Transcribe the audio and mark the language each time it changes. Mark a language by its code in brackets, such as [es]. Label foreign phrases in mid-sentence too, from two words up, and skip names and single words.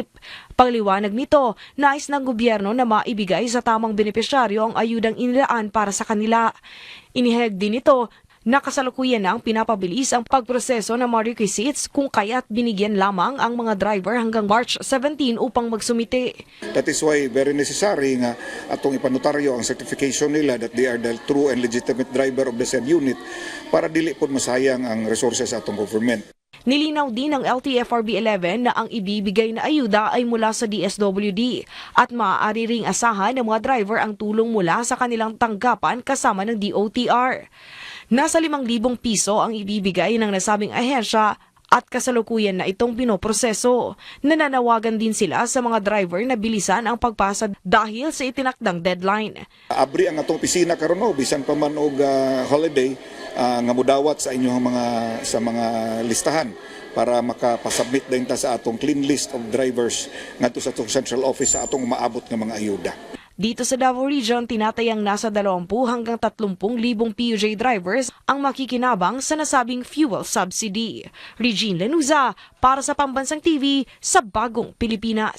[tl] Pagliwanag nito, nais ng gobyerno na maibigay sa tamang benepisyaryo ang ayudang inilaan para sa kanila. Inihayag din ito na kasalukuyan ang pinapabilis ang pagproseso ng mga requisites kung kaya't binigyan lamang ang mga driver hanggang March 17 upang magsumite. [en] That is why very necessary [ceb] nga atong ipanotaryo ang certification nila [en] that they are the true and legitimate driver of the said unit [ceb] para dili pod masayang ang resources sa atong government. [tl] Nilinaw din ng LTFRB 11 na ang ibibigay na ayuda ay mula sa DSWD at maaari ring asahan ng mga driver ang tulong mula sa kanilang tanggapan kasama ng DOTR. Nasa 5,000 piso ang ibibigay ng nasabing ahensya at kasalukuyan na itong pinoproseso. Nananawagan din sila sa mga driver na bilisan ang pagpasa dahil sa itinakdang deadline. [ceb] Abri ang atong opisina karon bisan pa man og holiday nga mudawat sa inyong mga listahan para makapasubmit din ta sa atong [en] clean list of drivers [ceb] ngadto sa atong [en] central office [ceb] sa atong maabot nga mga ayuda. [tl] Dito sa Davao Region, tinatayang nasa 20 hanggang 30,000 PUJ drivers ang makikinabang sa nasabing [en] fuel subsidy. [tl] Regine Lanusa para sa Pambansang TV sa Bagong Pilipinas.